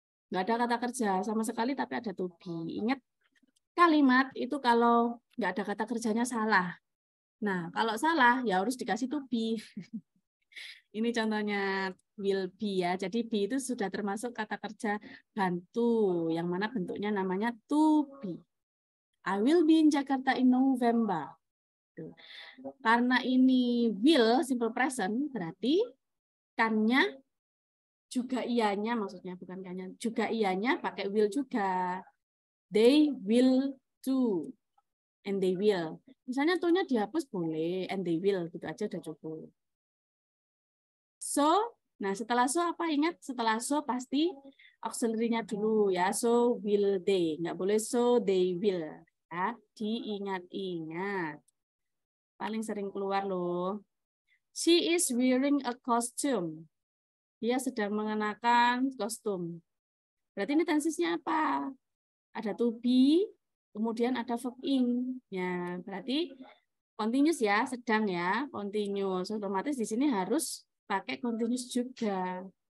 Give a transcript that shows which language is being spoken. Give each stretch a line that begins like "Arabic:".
Indonesian: Nggak ada kata kerja sama sekali, tapi ada to be. Ingat, kalimat itu kalau nggak ada kata kerjanya salah. Nah, kalau salah, ya harus dikasih to be. Ini contohnya will be ya. Jadi be itu sudah termasuk kata kerja bantu, yang mana bentuknya namanya to be.
English: I will be in Jakarta in November.
Indonesian: Karena ini will, simple present, berarti kan-nya juga ianya, maksudnya bukan kan-nya, juga ianya pakai will juga.
English: They will do. And they will.
Indonesian: Misalnya to-nya dihapus boleh.
English: And they will.
Indonesian: Gitu aja udah cukup. So, nah setelah so apa? Ingat setelah so pasti auxiliary-nya dulu ya.
English: So will they.
Indonesian: Nggak boleh
English: so they will.
Indonesian: Ya, diingat-ingat. Paling sering keluar loh.
English: She is wearing a costume.
Indonesian: Dia sedang mengenakan kostum. Berarti ini tensesnya apa? Ada to be, kemudian ada verb ing. Ya, berarti continuous ya, sedang ya, continuous. Otomatis di sini harus pakai continuous juga.